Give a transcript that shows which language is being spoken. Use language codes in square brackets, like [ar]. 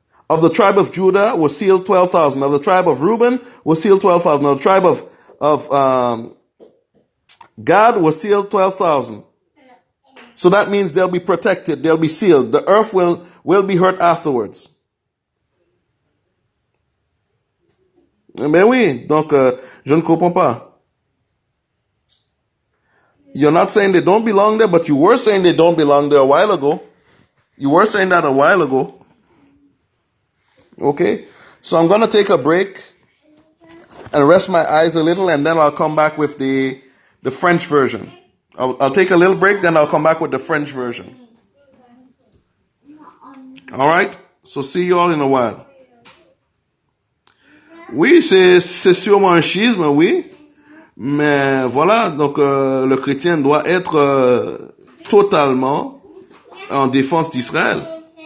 [en] Of the tribe of Judah was sealed 12,000. Of the tribe of Reuben was sealed 12,000. Of the tribe of Gad was sealed 12,000. So that means they'll be protected. They'll be sealed. The earth will be hurt afterwards. [fr] Mais oui, donc je ne comprends pas. [en] You're not saying they don't belong there, but you were saying they don't belong there a while ago. You were saying that a while ago. Okay, so I'm going to take a break and rest my eyes a little, and then I'll come back with the French version. I'll take a little break, then I'll come back with the French version. All right, so see you all in a while. [fr] Oui, c'est sûrement un schisme, oui, mais voilà, donc le chrétien doit être totalement en défense d'Israël.